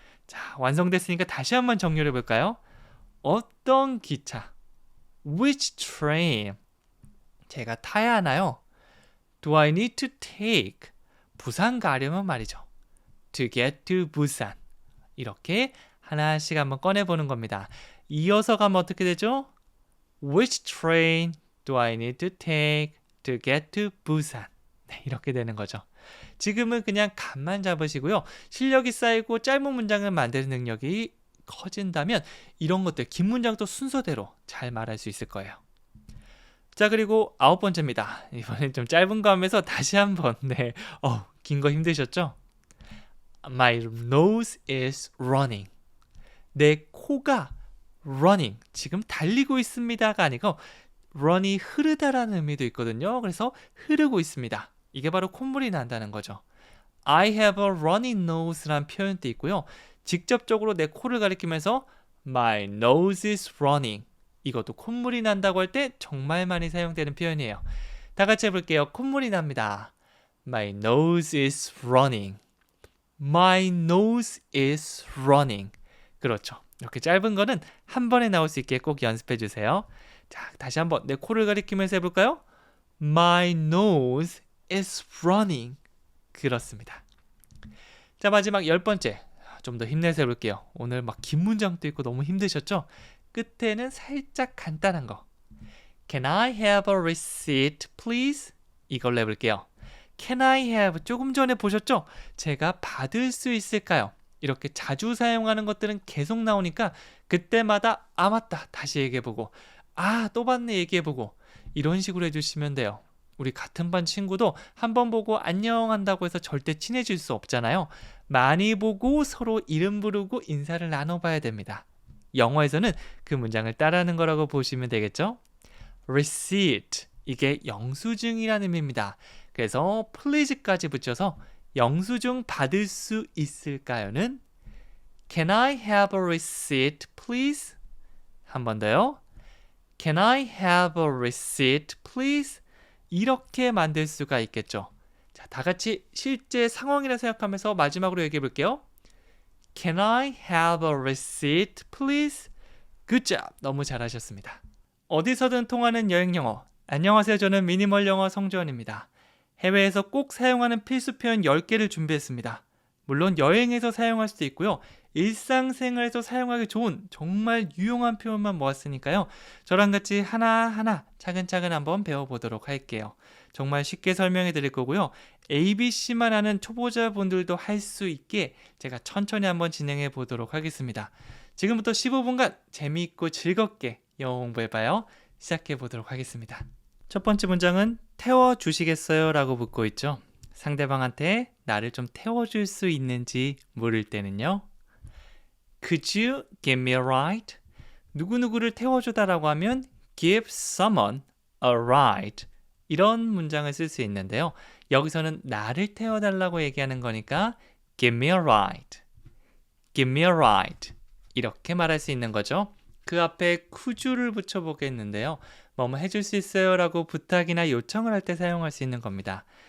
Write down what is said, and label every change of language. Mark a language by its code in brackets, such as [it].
[ko] 자, 완성됐으니까 다시 한번 정리를 해볼까요? 어떤 기차, [en] which train, [ko] 제가 타야 하나요? [en] Do I need to take? [ko] 부산 가려면 말이죠. [en] To get to 부산. [ko] 이렇게 하나씩 한번 꺼내보는 겁니다. 이어서 가면 어떻게 되죠? [en] Which train do I need to take to get to 부산? [ko] 이렇게 되는 거죠. 지금은 그냥 감만 잡으시고요. 실력이 쌓이고 짧은 문장을 만드는 능력이 커진다면 이런 것들 긴 문장도 순서대로 잘 말할 수 있을 거예요. 자, 그리고 9번째입니다. 이번엔 좀 짧은 거 하면서 다시 한번 긴 거 힘드셨죠? [en] My nose is running. [ko] 내 코가 running, 지금 달리고 있습니다가 아니고 run이 흐르다라는 의미도 있거든요. 그래서 흐르고 있습니다. 이게 바로 콧물이 난다는 거죠. [en] I have a runny nose라는 [ko] 표현도 있고요. 직접적으로 내 코를 가리키면서 [en] My nose is running. [ko] 이것도 콧물이 난다고 할 때 정말 많이 사용되는 표현이에요. 다 같이 해볼게요. 콧물이 납니다. [en] My nose is running. My nose is running. [ko] 그렇죠. 이렇게 짧은 거는 한 번에 나올 수 있게 꼭 연습해 주세요. 자, 다시 한번 내 코를 가리키면서 해볼까요? [en] My nose is running. [ko] 그렇습니다. 자, 마지막 10번째. 좀 더 힘내서 해볼게요. 오늘 막 긴 문장도 있고 너무 힘드셨죠? 끝에는 살짝 간단한 거. [en] Can I have a receipt, please? [ko] 이걸로 해볼게요. [en] Can I have? [ko] 조금 전에 보셨죠? 제가 받을 수 있을까요? 이렇게 자주 사용하는 것들은 계속 나오니까 그때마다 맞다 다시 얘기해보고 또 봤네 얘기해보고 이런 식으로 해주시면 돼요. 우리 같은 반 친구도 한 번 보고 안녕 한다고 해서 절대 친해질 수 없잖아요. 많이 보고 서로 이름 부르고 인사를 나눠봐야 됩니다. 영어에서는 그 문장을 따라하는 거라고 보시면 되겠죠? Receipt, 이게 영수증이라는 의미입니다. 그래서 please까지 붙여서 영수증 받을 수 있을까요는 [en] Can I have a receipt, please? [ko] 한 번 더요. [en] Can I have a receipt, please? [ko] 이렇게 만들 수가 있겠죠. 자, 다 같이 실제 상황이라 생각하면서 마지막으로 얘기해 볼게요. [en] Can I have a receipt, please? Good job! [ko] 너무 잘하셨습니다. 어디서든 통하는 여행 영어. 안녕하세요. 저는 미니멀 영어 성주원입니다. 해외에서 꼭 사용하는 필수 표현 10개를 준비했습니다. 물론 여행에서 사용할 수도 있고요. 일상생활에서 사용하기 좋은 정말 유용한 표현만 모았으니까요. 저랑 같이 하나하나 차근차근 한번 배워보도록 할게요. 정말 쉽게 설명해 드릴 거고요. ABC만 아는 초보자분들도 할 수 있게 제가 천천히 한번 진행해 보도록 하겠습니다. 지금부터 15분간 재미있고 즐겁게 영어 공부해봐요. 시작해 보도록 하겠습니다. 첫 번째 문장은 태워주시겠어요? 라고 묻고 있죠. 상대방한테 나를 좀 태워줄 수 있는지 물을 때는요. [en] Could you give me a ride? 누구누구를 태워주다라고 하면 give someone a ride. [ko] 이런 문장을 쓸 수 있는데요. 여기서는 나를 태워달라고 얘기하는 거니까 [en] give me a ride. give me a ride. [ko] 이렇게 말할 수 있는 거죠. 그 앞에 [en] could you [ko] 를 붙여보겠는데요. 뭐뭐 해줄 수 있어요? 라고 부탁이나 요청을 할 때 사용할 수 있는 겁니다.